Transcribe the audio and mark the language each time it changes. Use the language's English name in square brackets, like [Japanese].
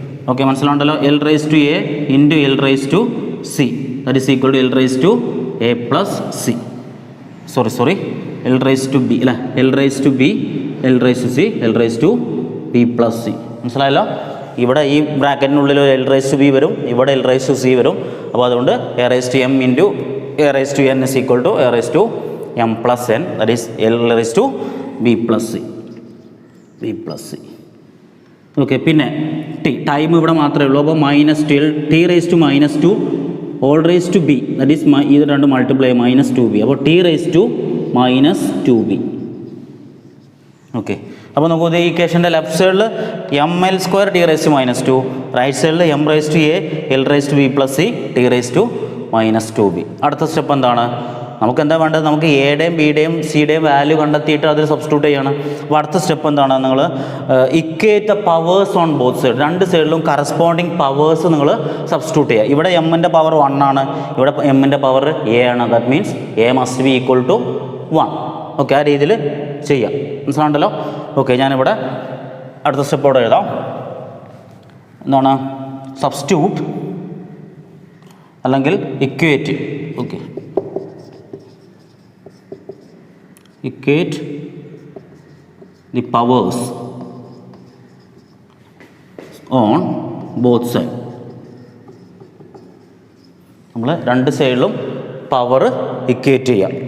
[Malayalam] Okay, മനസ്സിലാവുണ്ടല്ലോ, [English] L⁻a into L⁻c that is equal to L⁻a plus c. Sorry L⁻b അല്ലേ, L⁻b L⁻c L⁻b plus c. [Malayalam] മനസ്സിലായല്ലോ, ഇവിടെ ഈ ബ്രാക്കറ്റിനുള്ളിൽ L⁻b വരും, ഇവിടെ L⁻c വരും. അപ്പോൾ അതുകൊണ്ട് [English] a⁻m into a⁻n is equal to a⁻m plus n that is L⁻b plus c. [Malayalam] Okay, പിന്നെ ടൈം ഇവിടെ മാത്രമേ ഉള്ളൂ. അപ്പോൾ T⁻2 [English] all raised to b that is [Malayalam] ഇത് രണ്ട് മൾട്ടിപ്ലൈ -2b. അപ്പോൾ T⁻2b. ഓക്കെ, അപ്പോൾ നമുക്ക് ഈ ഇക്വേഷൻ്റെ ലെഫ്റ്റ് സൈഡിൽ ml² t⁻², റൈറ്റ് സൈഡിൽ m⁻a l⁻b+c t⁻²b. അടുത്ത സ്റ്റെപ്പ് എന്താണ്? നമുക്ക് എന്താ വേണ്ടത്? നമുക്ക് എയുടെയും ബിയുടെയും സിയുടെയും വാല്യൂ കണ്ടെത്തിയിട്ട് അതിൽ സബ്സ്റ്റിറ്റ്യൂട്ട് ചെയ്യണം. അപ്പോൾ അടുത്ത സ്റ്റെപ്പ് എന്താണ്? നിങ്ങൾ [English] equate the powers on both side, [Malayalam] രണ്ട് സൈഡിലും കറസ്പോണ്ടിങ് പവേഴ്സ് നിങ്ങൾ സബ്സ്റ്റിറ്റ്യൂട്ട് ചെയ്യുക. ഇവിടെ എമ്മിൻ്റെ പവർ 1 ആണ്, ഇവിടെ എമ്മിൻ്റെ പവർ എ ആണ്. [English] That means a must be equal to 1. Okay, [Malayalam] ആ രീതിയിൽ ചെയ്യാം. മനസ്സിലാണ്ടല്ലോ? ഓക്കെ, ഞാനിവിടെ അടുത്ത സ്റ്റെപ്പോടെ എഴുതാം. എന്താണ്? സബ്സ്റ്റിറ്റ്യൂട്ട് അല്ലെങ്കിൽ equate. [English] Okay, equate the powers on both sides. [Malayalam] നമ്മൾ രണ്ട് സൈഡിലും പവർ ഇക്വേറ്റ് ചെയ്യാം.